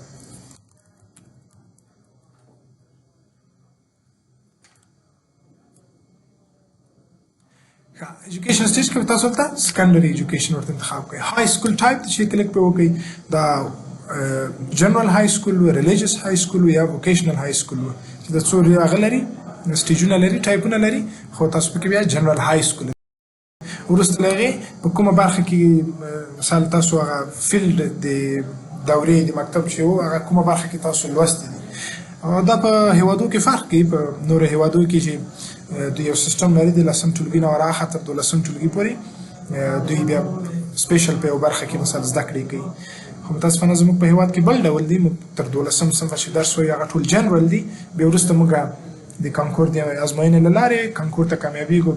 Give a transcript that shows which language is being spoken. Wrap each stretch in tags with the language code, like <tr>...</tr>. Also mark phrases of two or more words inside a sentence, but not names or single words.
<en>education stage</en> <ps>کې تاسو ته</ps> <en>secondary education</en> <ps>ورته انتخاب کړئ</ps> <en>high school type</en> <ps>چې کلیک په وکړئ دا</ps> <en>general high school</en> <ps>و</ps> <en>religious high school</en> <ps>یا</ps> <en>vocational high school</en> <ps>و چې د څو هغه لري سټیجونه لري ټایپونه لري خو تاسو پکې بیا</ps> <en>general high school</en> <ps>وروسته له هغې په کومه برخه کې مثال تاسو هغه فیلډ د دورې د مکتب چې و هغه کومه برخه کې تاسو لوستی دي دا په هیوادو کې فرق کوي په نورو هیوادو کې چې دوی یو سیستم لري د لسم ټولګي نه ورهاخوا تر 12 ټولګي پورې دوی بیا سپیشل په یو برخه کې مثال زده کړې کوي خو متاسفانه زموږ په هیواد کې بل ډول دي تر 12 صنفه چې درس وایي هغه ټول جنرال دي بیا وروسته موږ د کانکور د ازموینې له لارې کانکور ته کامیابېږو</ps>